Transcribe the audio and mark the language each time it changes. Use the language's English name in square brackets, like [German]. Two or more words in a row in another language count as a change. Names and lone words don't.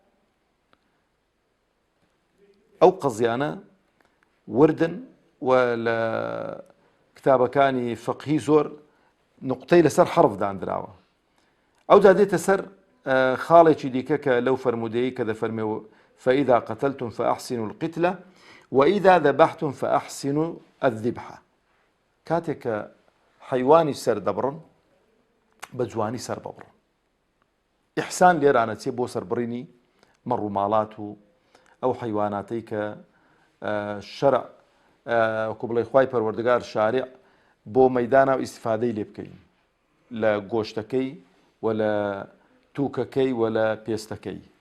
[Central Kurdish] ئەو قەزیانە وردن و لە کتابەکانی فقهی زۆر نقطەی لەسەر حرف دانراوە. ئەو جا دێتە سەر خاڵێکی دیکە کە لەو فەرمودەیە کە دەفەرمێەوە [Arabic] فإذا قتلتم فأحسنوا القتلة وإذا ذبحتم فأحسنوا الذبحة. [Central Kurdish] کاتێک کە حیوانی سەر دەبڕن بە جوانی سەر ببڕن. ئیحسان لێرانە چێ بۆ سەربڕینی مەڕووماڵات و ئەو حیواناتەی کە شەرع وەکو بڵێ خوای پەروەردگار شارع بۆ مەیدانە و ئیستیفادەی لێ بکەین لە گۆشتەکەی و لە تووکەکەی و لە پێستەکەی.